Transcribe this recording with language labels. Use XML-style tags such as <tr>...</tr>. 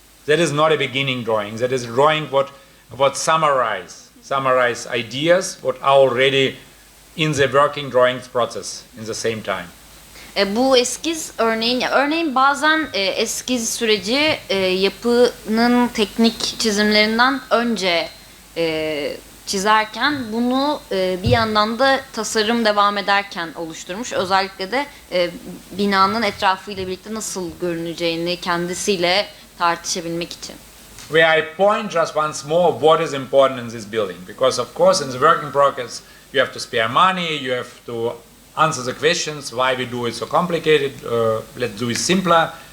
<en>That is not a beginning drawing. That is a drawing what summarize ideas what are already in the working drawings process in the same time.</en> <tr>Bu eskiz örneğin bazen eskiz süreci yapının teknik çizimlerinden önce çizerken bunu bir yandan da tasarım devam ederken oluşturmuş. Özellikle de binanın etrafıyla birlikte nasıl görüneceğini kendisiyle tartışabilmek için.</tr> <en>Where I point just once more what is important in this building, because of course in the working progress you have to spare money, you have to answer the questions why we do it so complicated. Let's do it simpler.</en>